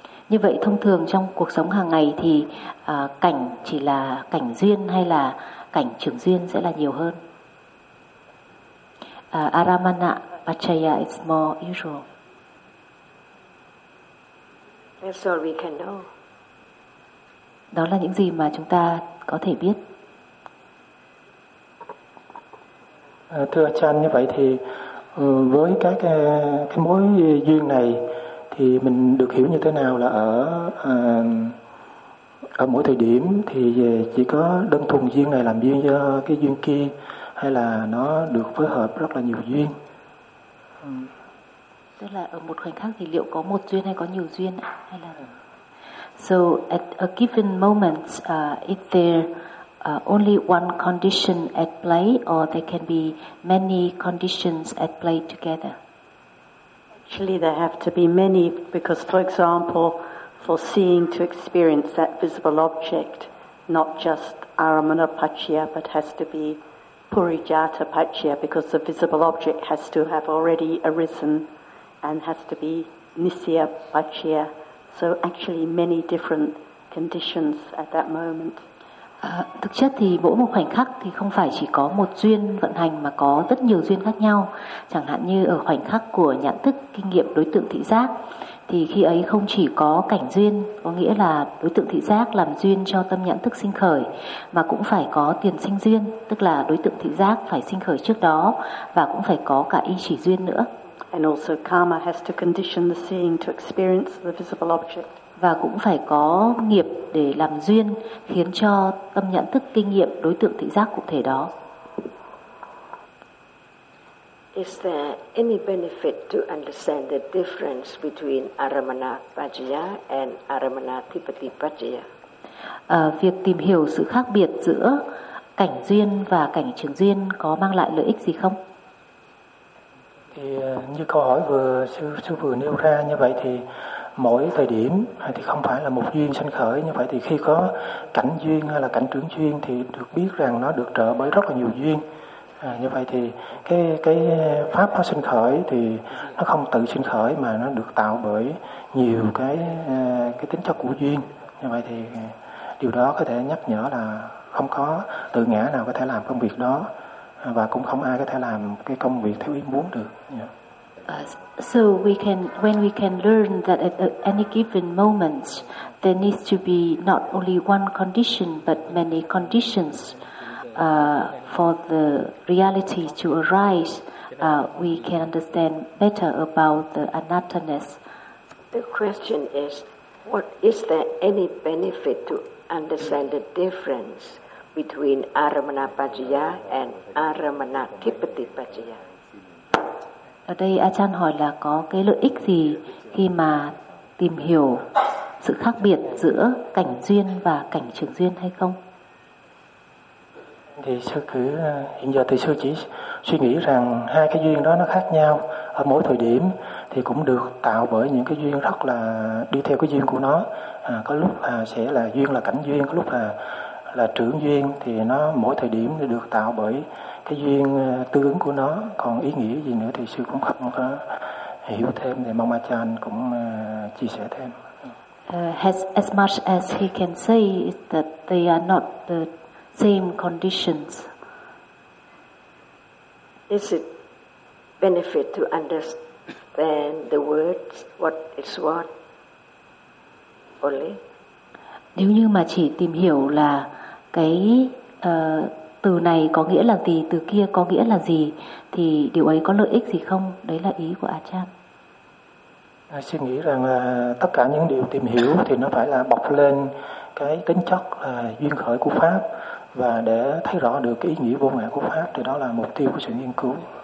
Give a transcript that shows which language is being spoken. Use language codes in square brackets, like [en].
[vi] Như vậy thông thường trong cuộc sống hàng ngày thì cảnh chỉ là cảnh duyên hay là cảnh trưởng duyên sẽ là nhiều hơn. [en] Aramana Pachaya is more usual. That's all we can know. [vi] Đó là những gì mà chúng ta có thể biết. Thưa Chan, như vậy thì với cái mối duyên này thì mình được hiểu như thế nào là ở mỗi thời điểm thì chỉ có đơn thuần duyên này làm duyên cho cái duyên kia, hay là nó được phối hợp rất là nhiều duyên? Tức là ở một khoảnh khắc thì liệu có một duyên hay có nhiều duyên hay là... [en] So at a given moment is there only one condition at play, or there can be many conditions at play together? Actually, there have to be many, because, for example, for seeing to experience that visible object, not just Aramana Pachaya, but has to be Purijata Pachaya, because the visible object has to have already arisen and has to be Nisya Pachaya. So actually many different conditions at that moment. [vi] Thực chất thì mỗi một khoảnh khắc thì không phải chỉ có một duyên vận hành mà có rất nhiều duyên khác nhau. Chẳng hạn như ở khoảnh khắc của nhãn thức kinh nghiệm đối tượng thị giác thì khi ấy không chỉ có cảnh duyên, có nghĩa là đối tượng thị giác làm duyên cho tâm nhãn thức sinh khởi, mà cũng phải có tiền sinh duyên, tức là đối tượng thị giác phải sinh khởi trước đó, và cũng phải có cả y chỉ duyên nữa. [en] And also karma has to condition the seeing to experience the visible object. [vi] Và cũng phải có nghiệp để làm duyên khiến cho tâm nhận thức kinh nghiệm đối tượng thị giác cụ thể đó. [en] Is there any benefit to understand the difference between Aramana Pachaya and Aramana Adhipati Pachaya? [vi] Việc tìm hiểu sự khác biệt giữa cảnh duyên và cảnh trường duyên có mang lại lợi ích gì không? Thì như câu hỏi sư vừa nêu ra, như vậy thì mỗi thời điểm thì không phải là một duyên sanh khởi, như vậy thì khi có cảnh duyên hay là cảnh trưởng duyên thì được biết rằng nó được trợ bởi rất là nhiều duyên. À, như vậy thì cái pháp nó sinh khởi thì nó không tự sinh khởi mà nó được tạo bởi nhiều cái tính chất của duyên. Như vậy thì điều đó có thể nhắc nhở là không có tự ngã nào có thể làm công việc đó, và cũng không ai có thể làm cái công việc theo ý muốn được. [en] So we can, when we can learn that at any given moment there needs to be not only one condition but many conditions for the reality to arise, we can understand better about the anatta-ness. The question is, what is there any benefit to understand the difference between Aramana-pajjaya and Aramana-tipati-pajjaya? [vi] Ở đây Achan hỏi là có cái lợi ích gì khi mà tìm hiểu sự khác biệt giữa cảnh duyên và cảnh trưởng duyên hay không? Thì sư cứ hiện giờ thì sư chỉ suy nghĩ rằng hai cái duyên đó nó khác nhau ở mỗi thời điểm, thì cũng được tạo bởi những cái duyên rất là đi theo cái duyên của nó. À, có lúc là sẽ là duyên là cảnh duyên, có lúc là trưởng duyên, thì nó mỗi thời điểm thì được tạo bởi cái duyên tương ứng của nó. Còn ý nghĩa gì nữa thì sư cũng không có hiểu thêm, thì mong Achan cũng chia sẻ thêm. [en] As much as he can say is that they are not the same conditions. Is it benefit to understand the words, what is what only? [vi] Nếu như mà chỉ tìm hiểu là cái từ này có nghĩa là gì, từ kia có nghĩa là gì, thì điều ấy có lợi ích gì không? Đấy là ý của Achan. À, suy nghĩ rằng là tất cả những điều tìm hiểu thì nó phải là bọc lên cái tính chất là duyên khởi của pháp, và để thấy rõ được cái ý nghĩa vô ngã của pháp, thì đó là mục tiêu của sự nghiên cứu.